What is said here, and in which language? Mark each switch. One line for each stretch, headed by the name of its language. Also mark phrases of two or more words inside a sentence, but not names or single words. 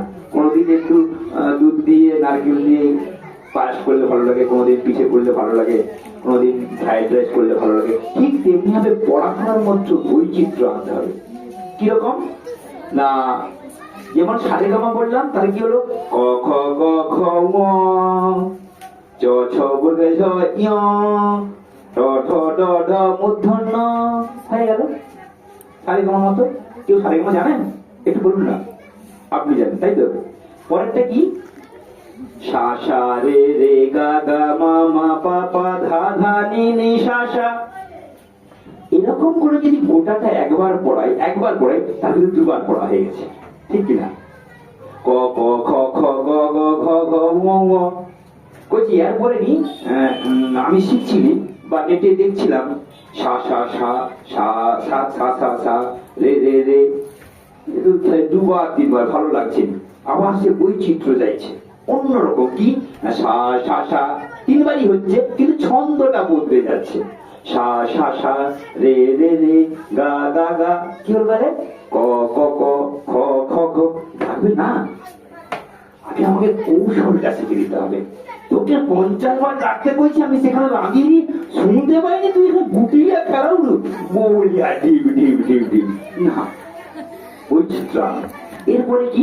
Bangla: কোনোদিন একটু দুধ দিয়ে নারকেল দিয়ে পায়েস করলে ভালো লাগে, কোনোদিন পিঠে করলে ভালো লাগে, কোনোদিন ফ্রাইড রাইস করলে ভালো লাগে। ঠিক তেমনি ভাবে পড়াশোনার মধ্যে বৈচিত্র্য আনতে হবে। কিরকম না, যেমন সারেগামা বললাম, তাহলে কি হলো? ক খ গ ঘ ঙ, চ ছ বর্গ ঝ ঞ, ট ঠ ড ঢ মূর্ধন্য হয়ে গেল সারেগামার মতো। কেউ সারেগামা জানেন? একটু বলুন না। আপনি জানেন, তাই তো? পরেরটা কি? সা সা রে রে গা গা মা মা পা পা ধা ধা নি নি সা সা। এরকম করে যদি গোটাটা একবার পড়াই তার কিন্তু 2 বার পড়া হয়ে গেছে, ঠিক কিনা? ক ক খ খ গ গ ঘ ঘ ঙ ঙ। কইছি এরপরে নি আমি শিখছিলি বা নেটে দেখছিলাম, সা সা সা সা সা সা সা সা রে রে রে। 2 বার 3 বার ভালো লাগছে, আবার সে বৈচিত্র্য যাইছে অন্যরকম। কি? সা সা সা 3 বারই হচ্ছে, কিন্তু ছন্দটা বদলে যাচ্ছে। সা সা সা রে রে রে গা গা গা। কি হল রে? ক ক ক খ খ খ। থাকবে না? আগে আমাকে কৌশলটা শিখে দিতে হবে। তোকে 50 বার ডাকতে বলছি আমি, সেখানে আমি শুনতে পাইনি, তুই এখানে গুটিয়ে খেলাও বলিয়া ডিম ডিম ডিম ডিম না। বৈচিত্র্য। এরপরে কি?